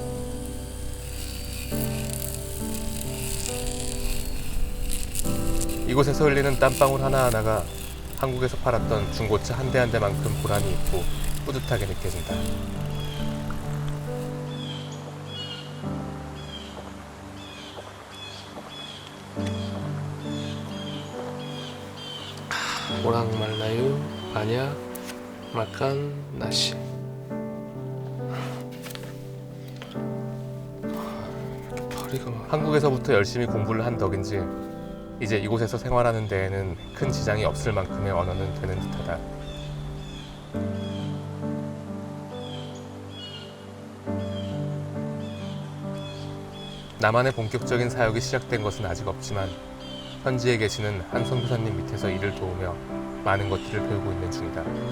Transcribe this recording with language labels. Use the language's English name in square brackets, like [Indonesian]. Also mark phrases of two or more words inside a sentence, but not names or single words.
[Korean] 이곳에서 흘리는 땀방울 하나하나가 한국에서 팔았던 중고차 한 대 한 대만큼 보람이 있고 뿌듯하게 느껴진다. [Malay] Orang Melayu banyak makan nasi. [Korean] 한국에서부터 열심히 공부를 한 덕인지 이제 이곳에서 생활하는 데에는 큰 지장이 없을 만큼의 언어는 되는 듯하다. 나만의 본격적인 사역이 시작된 것은 아직 없지만 현지에 계시는 한 선교사님 밑에서 일을 도우며 많은 것들을 배우고 있는 중이다.